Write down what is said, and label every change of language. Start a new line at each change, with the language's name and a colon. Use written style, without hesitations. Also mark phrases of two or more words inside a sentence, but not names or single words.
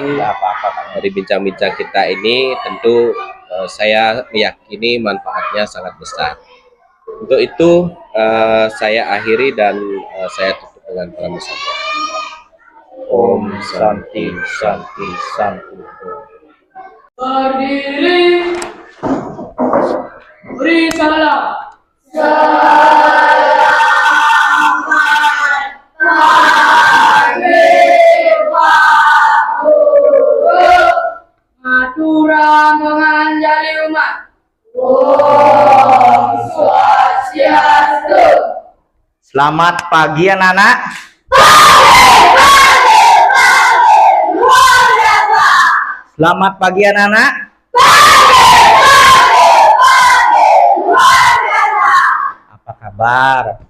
Indonesian: Dari bincang-bincang kita ini tentu saya meyakini manfaatnya sangat besar. Untuk itu saya akhiri dan saya tutup dengan pramusaja.
Sanskrit: Om Santi Santi Santi.
Indonesian: Berdiri, beri salam. Aturan menganjali umat. Om Swastiastu. Selamat pagi anak-anak. Selamat pagi anak-anak. Apa kabar?